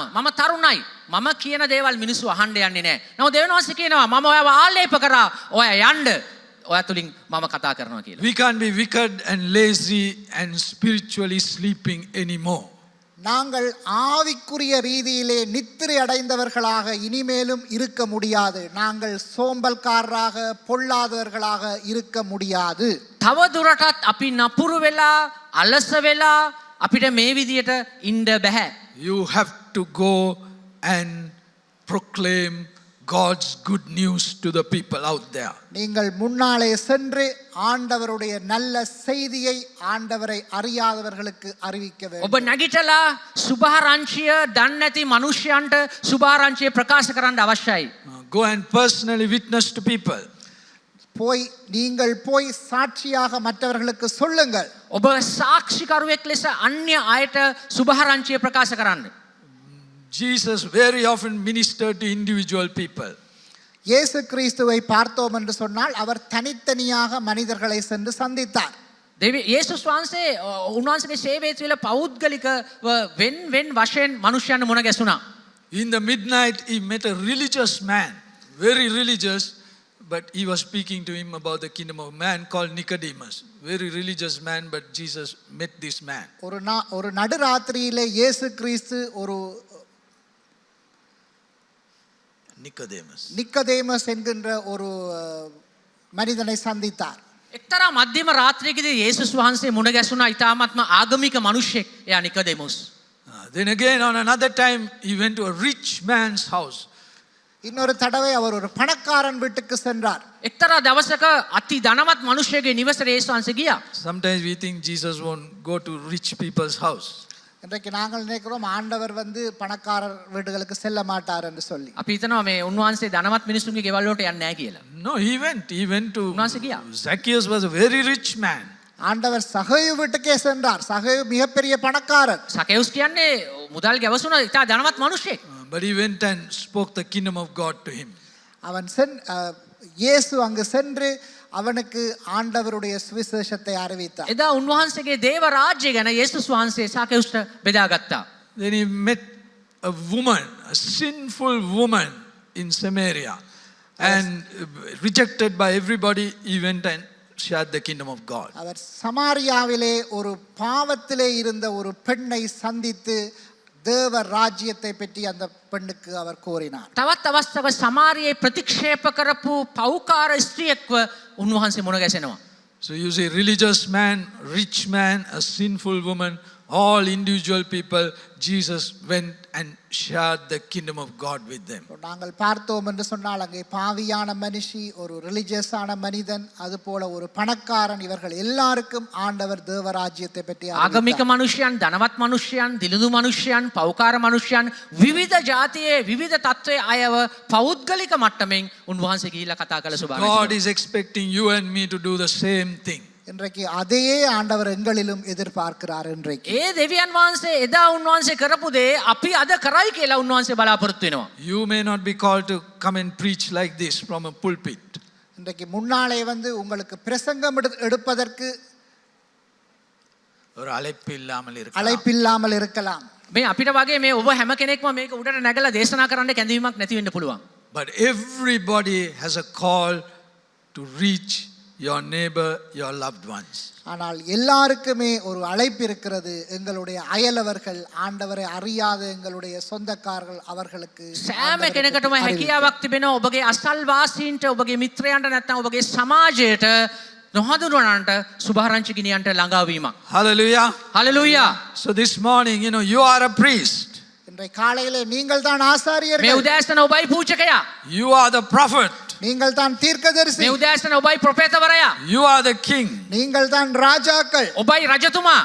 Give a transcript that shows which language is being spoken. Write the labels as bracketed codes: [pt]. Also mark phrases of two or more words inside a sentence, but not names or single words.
[si] මම තරුණයි. මම කියන දේවල් මිනිස්සු අහන්න යන්නේ නැහැ. නමුත් දෙවියන් වහන්සේ කියනවා මම ඔයාව ආලේප කරා. ඔයා යන්න. ඔයා තුලින් මම කතා කරනවා කියලා. [en] We can't be wicked and lazy and spiritually sleeping anymore. [ta] நாங்கள் ஆவிக்குரிய ரீதியிலே நித்திரை அடைந்தவர்களாக இனிமேலும் இருக்க முடியாது. நாங்கள் சோம்பல்காரராக பொல்லாதவர்களாக இருக்க முடியாது. [si] තව දුරටත් අපි නපුරු වෙලා අලස වෙලා අපිට මේ විදියට ඉන්න බෑ. [en] You have to go and proclaim God's good news to the people out there. [ta] நீங்கள் முன்னாலே சென்று ஆண்டவருடைய நல்ல செய்தியை ஆண்டவரை அறியாதவர்களுக்கு அறிவிக்க வேண்டும். [si] ඔබ නැගිටලා සුභාරංචිය දන්නේ නැති මිනිස්යන්ට සුභාරංචිය ප්‍රකාශ කරන්න අවශ්‍යයි. [en] Go and personally witness to people. [ta] நீங்கள் போய் சாட்சியாக மற்றவர்களுக்கு சொல்லுங்கள். [si] ඔබ සාක්ෂිකරුවෙක් ලෙස අන්‍ය අයට සුභාරංචිය ප්‍රකාශ කරන්න. [en] Jesus very often ministered to individual people. [ta] இயேசு கிறிஸ்துவை பார்த்தோம் என்று சொன்னால் அவர் தனித்தனியாக மனிதர்களை சென்று சந்தித்தார். [si] යේසුස් වහන්සේ උන්වහන්සේගේ සේවයේ තුල පෞද්ගලික වෙන් වශයෙන් මිනිස්යන් මුණ ගැසුණා. [en] In the midnight he met a religious man, very religious, but he was speaking to him about the kingdom of man called Nicodemus. Very religious man, but Jesus met this man. [ta] ஒரு நடுராத்திரியிலே இயேசு கிறிஸ்து ஒரு நிக்கோதேமஸ் என்கின்ற ஒரு மனிதனை சந்தித்தார். [si] එක්තරා මධ්‍යම රාත්‍රියකදී යේසුස් වහන්සේ මුණ ගැසුණා ඊ타ත්ම ආගමික මිනිසෙක් එයා නිකොදෙමුස්. [en] Then again on another time he went to a rich man's house. [ta] இன்னொரு தடவை அவர் ஒரு பணக்காரன் வீட்டுக்கு சென்றார். [si] එක්තරා දවසක අති ධනවත් මිනිසෙකුගේ නිවසට යේසුස් වහන්සේ ගියා. [en] Sometimes we think Jesus won't go to rich people's house. [ta] இன்றைக்கு நாங்கள் நினைக்கிறோம் ஆண்டவர் பணக்காரர் வீடுகளுக்கு செல்ல மாட்டார் என்று சொல்லி. [si] අපි හිතනවා මේ උන්වහන්සේ ධනවත් මිනිසුන්ගේ ගෙවල් වලට යන්නේ නැහැ කියලා. [en] No, he went to [si] උන්වහන්සේ ගියා. [en] Zacchaeus was a very rich man. [ta] ஆண்டவர் சகேயு வீட்டுக்கே சென்றார். சகேயு மிகப்பெரிய பணக்காரர். [si] සකේවුස් කියන්නේ මුදල් ගැවසුන ඉතා ධනවත් මිනිසෙක්. [en] But he went and spoke the kingdom of God to him. [ta] இயேசு அங்கு சென்று அவனுக்கு ஆண்டவருடைய சுவிசேஷத்தை அறிவித்தார். [si] එදා උන්වහන්සේගේ දේව රාජ්‍ය ගැන යේසුස් වහන්සේ සකේවුස්ට බෙදාගත්තා. [en] Then he met a woman, a sinful woman in Samaria, and rejected by everybody, he went and shared the kingdom of God. [ta] அவர் சமாரியாவிலே ஒரு பாவத்திலே இருந்த ஒரு பெண்ணை சந்தித்து தேவ ராஜ்யத்தை பற்றி அந்த பெண்ணுக்கு அவர் கூறினார். [si] තවත් අවස්ථාවක සමාරියේ ප්‍රතික්ෂේප කරපු පෞකාර ස්ත්‍රියෙක්ව උන්වහන්සේ මුණ ගැසෙනවා. [en] So you see, religious man, rich man, a sinful woman, all individual people, Jesus went and shared the kingdom of God with them. [ta] நாங்கள் பார்த்தோம் என்று சொன்னால் அங்கே பாவியான மனுஷி, ஒரு ரிலிஜியஸான மனிதன், அதுபோல ஒரு பணக்காரன், இவர்கள் எல்லாருக்கும் ஆண்டவர் தேவராஜ்யத்தை பற்றி [si] ආගමික මිනිසයන්, ධනවත් මිනිසයන්, දිලිඳු මිනිසයන්, පෞකාර මිනිසයන්, විවිධ ජාතියේ විවිධ තත්ත්වයේ අයව පෞද්ගලික මට්ටමින් උන්වහන්සේ ගිහිල්ලා කතා කළ ස්වභාවය. [en] God is expecting you and me to do the same thing. [ta] இன்றைக்கு அதையே ஆண்டவர் எங்களிலும் எதிர்பார்க்கிறார். இன்றைக்கு [si] ඒ දෙවියන් වහන්සේ එදා උන්වහන්සේ කරපු දේ අපි අද කරයි කියලා උන්වහන්සේ බලාපොරොත්තු වෙනවා. [en] You may not be called to come and preach like this from a pulpit. [ta] இன்றைக்கு முன்னாலே உங்களுக்கு பிரசங்கம் எடுப்பதற்கு ஒரு அழைப்பு இல்லாமல் இருக்கலாம். [si] මේ අපිට වගේ මේ ඔබ හැම කෙනෙක්ම මේක උඩට නැගලා දේශනා කරන්න කැඳවීමක් නැති වෙන්න පුළුවන්. [en] But everybody has a call to reach your neighbor, your loved ones. [ta] ஆனால் எல்லாருக்குமே ஒரு அழைப்பு இருக்கிறது. எங்களுடைய அயலவர்கள், ஆண்டவரை அறியாத எங்களுடைய சொந்தக்காரர்கள், அவர்களுக்கு [si] සෑම කෙනෙකුටම හැකියාවක් තිබෙනවා ඔබගේ අසල්වාසීන්ට, ඔබගේ මිත්‍රයන්ට, නැත්නම් ඔබගේ සමාජයට නොහඳුනනන්ට සුභාරංචි ගෙනියන්ට ළඟා වීමක්. [en] Hallelujah. Hallelujah. So this morning, you are a priest. [ta] இன்றைய காலையிலே நீங்கள் தான் [si] මේ [ta] ஆசாரியர்கள், [si] උදෑසන ඔබයි පූජකයා. [en] You are the prophet. [ta] நீங்கள் தான் தீர்க்கதரிசி, [si] මේ උදෑසන ඔබයි ප්‍රොපේතවරයා. [en] You are the king. [ta] நீங்கள் தான் ராஜாக்கள். [si] ඔබයි රජතුමා.